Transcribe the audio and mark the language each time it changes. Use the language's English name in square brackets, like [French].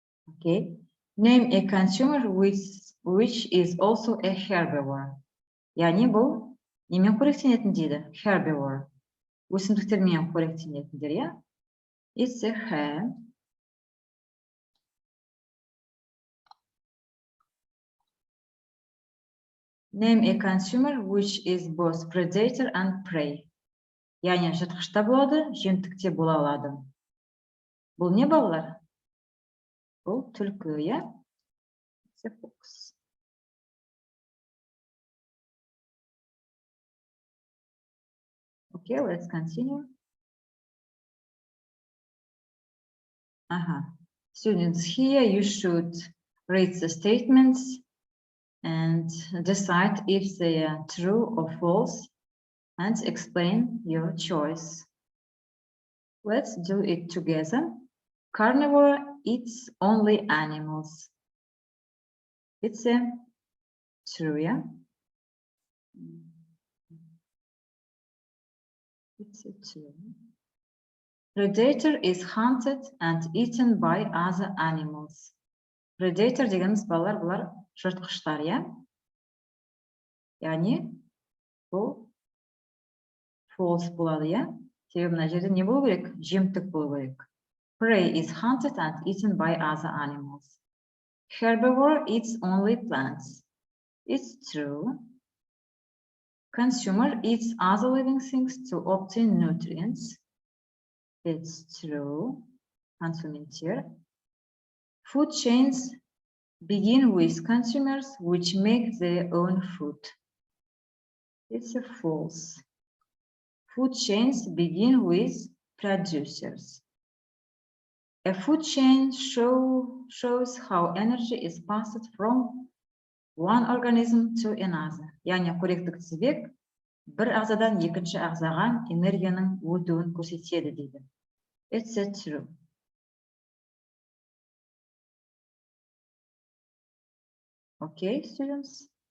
[English] Okay. Name a consumer which is also a herbivore. [Kazakh] Яғни бұл немен қоректенетін дейді? [English] Herbivore. [Kazakh] Өсімдіктермен қоректенетіндер, иә? [English] It's a hen. Name a consumer which is both predator and prey. [Kazakh] Яғни жыртқышта болады, жемтікте бола алады. Бұл не балалар? Бұл түлкі, иә? [English] It's a fox. Okay, let's continue. Students, here you should read the statements and decide if they are true or false and explain your choice. Let's do it together. Carnivore eats only animals. It's a true, yeah? It's a true. Predator is hunted and eaten by other animals. [Kazakh] Predator дегеніміз балалар, бұлар жыртқыштар, иә? Яғни бұл false болады, иә? Себебі мына жерде не болу керек? Жемтік болу керек. [English] Prey is hunted and eaten by other animals. Herbivore eats only plants. It's true. Consumer eats other living things to obtain nutrients. It's true. Consumer. Food chains begin with consumers which make their own food. It's a false. Food chains begin with producers. A food chain shows how energy is passed from one organism to another. [Kazakh] Яғни қоректік тізбек бір ағзадан екінші ағзаға энергияның өтуін көрсетеді дейді. [English] It's true. Okay, students.